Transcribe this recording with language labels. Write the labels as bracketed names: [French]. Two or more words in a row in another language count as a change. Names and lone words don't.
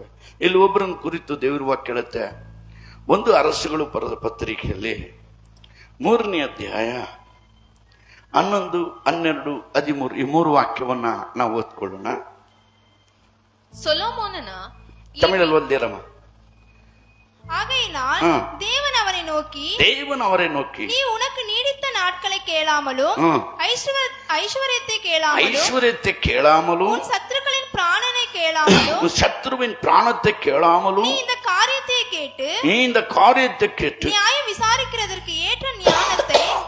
[Kannada] ಇಲ್ಲಿ ಒಬ್ಬರನ್ನ ಕುರಿತು ದೇವರ ವಾಕ್ಯ ಹೇಳುತ್ತೆ, 1 ಅರಸುಗಳು ಬರೆದ ಪತ್ರಿಕೆಯಲ್ಲಿ 3ನೇ ಅಧ್ಯಾಯ 11, 12, 13 ಈ 3 ವಾಕ್ಯವನ್ನ ನಾವು ಓದ್ಕೊಳ್ಳೋಣ. ಸೊಲೊಮೋನನ ತಮಿಳಲ್ಲಿ ಓದ್ದಿರಮ್ಮ. [Tamil] ஆகையினால் தேவன் அவரை நோக்கி நீ உனக்கு நீடித்த நாட்களை கேளாமலும் ஐஸ்வர்யத்தை கேளாமலும் உன் சத்துருக்களின் பிராணனை கேளாமலும் நீ இந்த காரியத்தை கேட்டு நியாயம் விசாரிக்கிறதற்கு ஏற்ற ஞானத்தை